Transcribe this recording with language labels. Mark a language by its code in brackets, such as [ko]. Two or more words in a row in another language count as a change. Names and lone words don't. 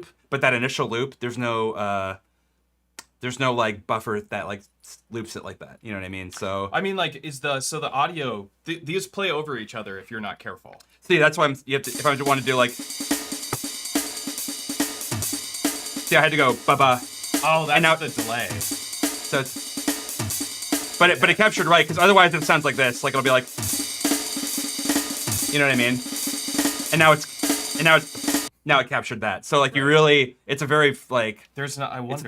[en] But that initial loop, there's no like buffer that like loops it like that. You know what I mean? So I mean, like, the audio, these play over each other if you're not careful. see, that's why if I want to do like, see, I had to go ba-ba. Oh, that's now- the delay. So it's, but it captured right, because otherwise it sounds like this. Like it'll be like, you know what I mean? And now it captured that. So like you really, it's a very like, There's not. I wonder.